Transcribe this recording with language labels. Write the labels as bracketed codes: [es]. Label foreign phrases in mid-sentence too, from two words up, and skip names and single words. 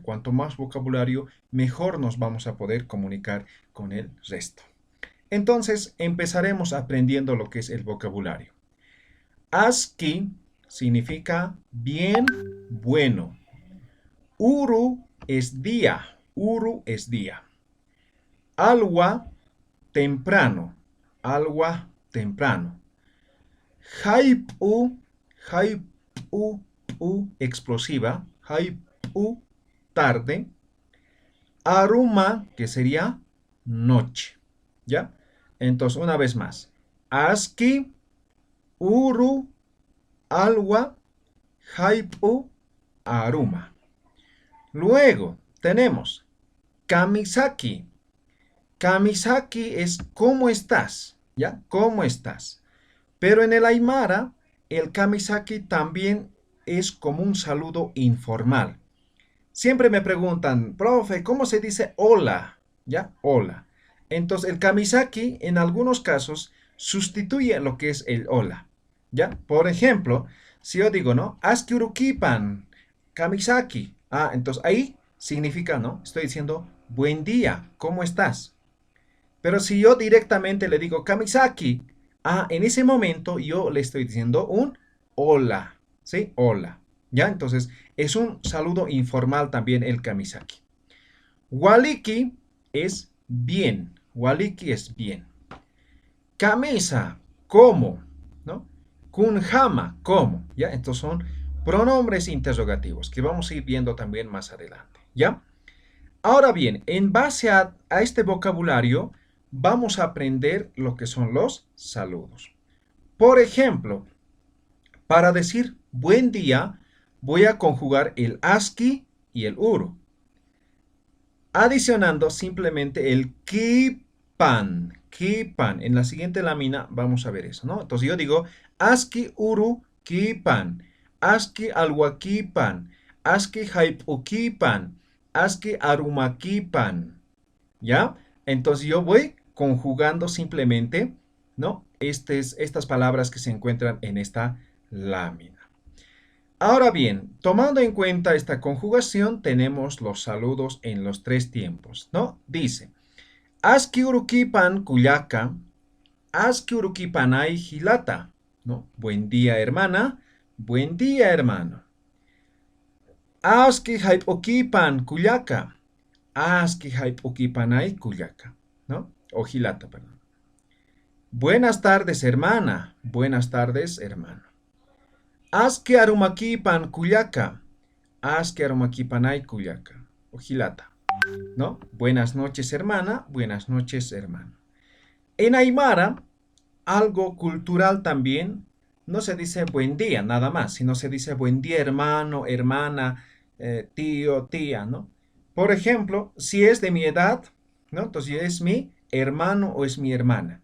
[es] Cuanto más vocabulario, mejor nos vamos a poder comunicar con el resto. Entonces, empezaremos aprendiendo lo que es el vocabulario. Aski significa bien, bueno. Uru es día. Uru es día. Alwa, temprano. Alwa, temprano. [ay] Haipu, haipu, [es] explosiva. Haipu, tarde. Aruma, que sería noche. ¿Ya? Entonces, una vez más. [ay] Aski, uru, alwa, haipu, aruma. [es] Luego tenemos kamisaki. Kamisaki es ¿cómo estás? ¿Ya? ¿Cómo estás? Pero en el aymara, el kamisaki también es como un saludo informal. Siempre me preguntan, profe, ¿cómo se dice hola? ¿Ya? Hola. Entonces, el kamisaki en algunos casos sustituye lo que es el hola. ¿Ya? Por ejemplo, si yo digo, ¿no? [ay] Aski urukipan, kamisaki. [es] Entonces ahí significa, ¿no? Estoy diciendo, buen día, ¿cómo estás? Pero si yo directamente le digo kamisaki, en ese momento yo le estoy diciendo un hola, ¿sí? Hola. ¿Ya? Entonces, es un saludo informal también el kamisaki. Waliki es bien. Waliki es bien. Camisa, ¿cómo? ¿No? Kunjama, ¿cómo? ¿Ya? Estos son pronombres interrogativos que vamos a ir viendo también más adelante. ¿Ya? Ahora bien, en base a este vocabulario, vamos a aprender lo que son los saludos. Por ejemplo, para decir buen día, voy a conjugar el aski y el uru, adicionando simplemente el kipan. Kipan. En la siguiente lámina vamos a ver eso, ¿no? Entonces yo digo [ay] aski uru kipan, aski alwakipan, aski haipukipan, aski arumakipan. [es] ¿Ya? Entonces yo voy conjugando simplemente, ¿no? Estas palabras que se encuentran en esta lámina. Ahora bien, tomando en cuenta esta conjugación, tenemos los saludos en los tres tiempos, ¿no? Dice, [ay] aski urukipan kuyaka, aski urukipanay hilata, [es] ¿no? Buen día, hermana, buen día, hermano. [ay] Aski haipokipan kuyaka, aski haipokipanay kuyaka, [es] ¿no? O hilata, perdón. Buenas tardes, hermana. Buenas tardes, hermano. [ay] Aski arumakipan kuyaka. Aski arumakipanay kuyaka. [es] O hilata. ¿No? Buenas noches, hermana. Buenas noches, hermano. En Aymara, algo cultural también, no se dice buen día nada más, sino se dice buen día, hermano, hermana, tío, tía, ¿no? Por ejemplo, si es de mi edad, ¿no? Entonces es mi hermano o es mi hermana.